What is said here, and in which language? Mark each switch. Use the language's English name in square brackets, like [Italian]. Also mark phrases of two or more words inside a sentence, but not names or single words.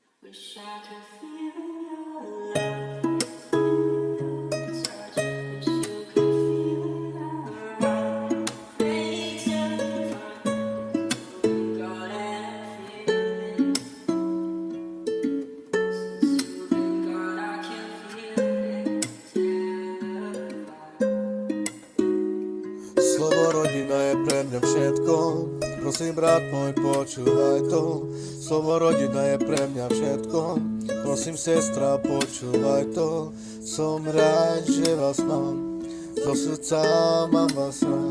[English] Wish I could feel your love, touch. Wish you could feel our face and got that feeling. Since you've been gone, I can feel it. [Slovak] Slovo rodina je pre mňa všetko. Prosím, brat môj, počúvaj to. Slovo rodina je pre mňa všetko. Prosím, sestra, počúvaj to. Som rád, že vás mám. Zo srdca mám vás rád.